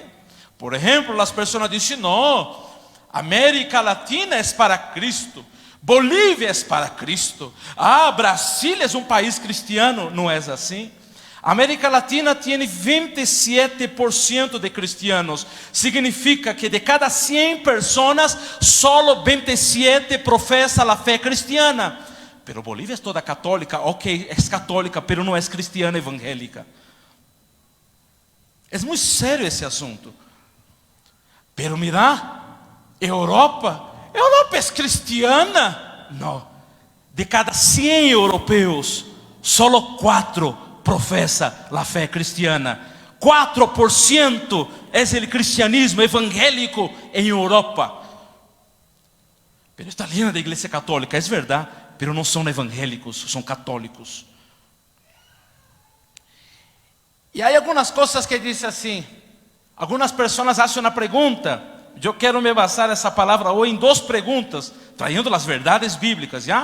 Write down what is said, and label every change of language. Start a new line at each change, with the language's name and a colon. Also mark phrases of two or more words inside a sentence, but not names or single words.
Portuguese: Por exemplo, as pessoas dizem, não, América Latina é para Cristo, Bolívia é para Cristo, Brasil é um país cristiano. Não é assim. América Latina tem 27% de cristianos. Significa que de cada 100 pessoas, solo 27 professam a fé cristiana. Pero Bolívia é toda católica. Ok, é católica, pero não é cristiana evangélica. É muito sério esse assunto.
Spanish: Pero mira,
Portuguese: Europa é cristiana. Não, de cada 100 europeus, solo 4 professa a fé cristiana. 4% é o cristianismo evangélico em Europa.
Spanish: Pero está llena de
Portuguese: igreja católica, é verdade, pero não são evangélicos, são católicos. E há algumas coisas que dizem assim. Algumas pessoas fazem uma pergunta. Eu quero me basar essa palavra hoje em 2 perguntas, traindo as verdades bíblicas, já?